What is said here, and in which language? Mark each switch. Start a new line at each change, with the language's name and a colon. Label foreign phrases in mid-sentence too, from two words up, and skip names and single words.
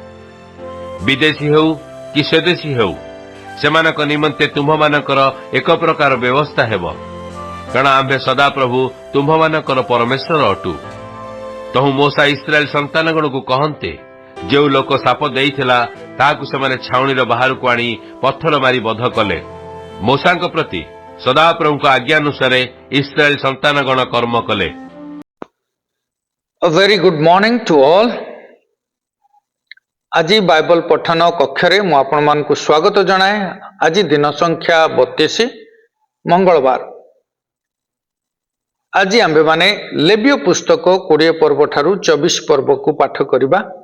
Odia: ବିଦେଶୀ ହେଉ କି ସ୍ୱଦେଶୀ ହେଉ ସେମାନଙ୍କ ନିମନ୍ତେ ତୁମ୍ଭମାନଙ୍କର ଏକ ପ୍ରକାର ବ୍ୟବସ୍ଥା ହେବ, କାରଣ ଆମ୍ଭେ ସଦାପ୍ରଭୁ ତୁମ୍ଭମାନଙ୍କର ପରମେଶ୍ୱର ଅଟୁ। ତହୁ ମୋଶା ଇସ୍ରାଏଲ ସନ୍ତାନଗଣକୁ କହନ୍ତେ, ଯେଉଁ ଲୋକ ଶାପ ଦେଇଥିଲା ତାହାକୁ ସେମାନେ ଛାଉଣିର ବାହାରକୁ ଆଣି ପଥର ମାରି ବଧ କଲେ। ମୋଶାଙ୍କ ପ୍ରତି ସଦାପ୍ରଭୁଙ୍କ ଆଜ୍ଞାନୁସାରେ ଇସ୍ରାଏଲ ସନ୍ତାନଗଣ କର୍ମ କଲେ।
English: A very good morning to all.
Odia: ଆଜି ବାଇବଲ ପଠନ କକ୍ଷରେ ମୁଁ ଆପଣମାନଙ୍କୁ ସ୍ୱାଗତ ଜଣାଏ। ଆଜି ଦିନ ସଂଖ୍ୟା 32 ମଙ୍ଗଳବାର। ଆଜି ଆମ୍ଭେମାନେ ଲେବିୟ ପୁସ୍ତକ 20 ପର୍ବ ଠାରୁ 24 ପର୍ବକୁ ପାଠ କରିବା।